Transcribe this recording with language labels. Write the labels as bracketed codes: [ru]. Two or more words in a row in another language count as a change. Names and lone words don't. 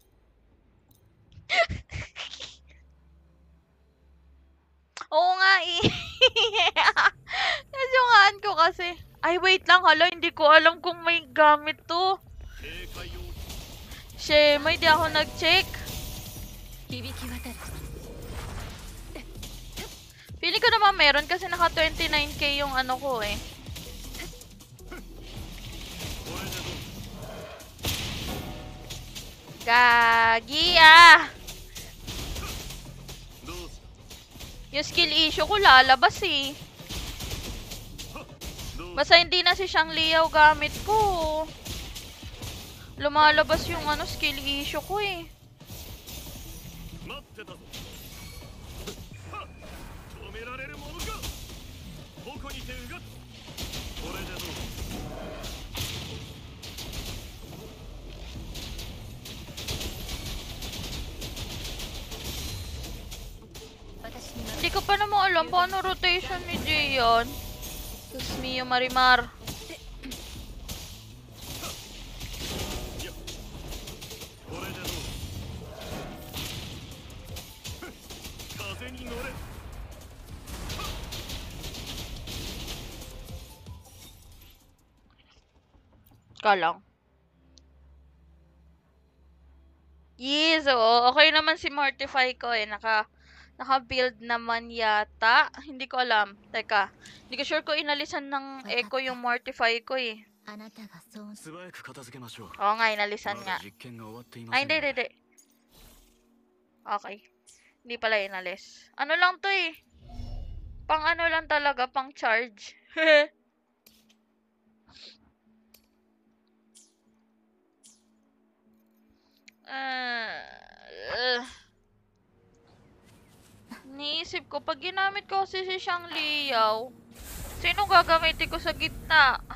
[tl] Oo nga eh. Nasyungaan ko kasi. Ay, wait lang. Hala, hindi ko alam kung may gamit to. [ja] 警戒を [tl] Shema, hindi ako nag-check. [ja] 響き渡る [tl] Feeling ko naman meron kasi naka 29k yung ano ko eh. [ja] これでどう [tl] Gagi ah! [ja] どうした [tl] Yung [en] skill issue [tl] ko lalabas eh. [ja] どう [tl] Basta hindi na si Shang Liao gamit ko. Lumalabas yung ano [en] skill issue [tl] ko eh. [ja] 待ってたぞ。はっ止められるものか。矛にてうがつ。これでどう私に [tl] Hindi ko pa naman alam paano rotation ni Jian. Sus Mio Marimar. [ja] これでどう風に乗れ。 [tl] Ka lang. Yes, oo. Okay naman si Mortify ko eh. Naka-build naman yata. Hindi ko alam. Teka. Hindi ko sure ko inalisan ng Echo yung Mortify ko eh. [ja] あなたがそう素早く片付けましょう。 [tl] Oo nga, inalisan [ja] ま [tl] nga. [ja] だ実験が終わっていま [tl] Ay, [ja] せん [tl] hindi, [ja] ので。 [tl] hindi. Okay. Hindi pala inalis. Ano lang to eh. Pang ano lang talaga, pang charge. Niisip ko, pag ginamit ko kasi si Shang Liao, sino gagamitin ko sa gitna?